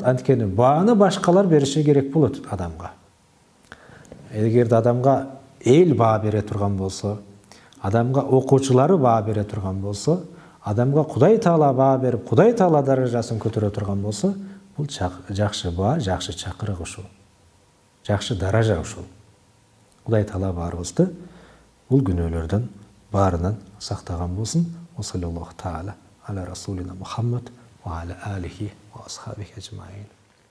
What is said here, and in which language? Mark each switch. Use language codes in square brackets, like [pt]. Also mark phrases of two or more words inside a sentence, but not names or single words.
[ky] Анткени бааны башкалар бериши керек болот адамга. Эгерде адамга эл баа бере турган болсо, адамга окуучулары баа бере турган болсо, адамга Кудай Таала баа берип, Кудай Таала даражасын көтөрө турган болсо, бул жакшы баа, жакшы чакырык ушул. Жакшы даража ушул. Кудай Таала баарыбызды бул күнөөлөрдөн баарынан сактаган болсун. [ar] صلى الله تعالى على رسولنا محمد وعلى آله وأصحابه أجمعين.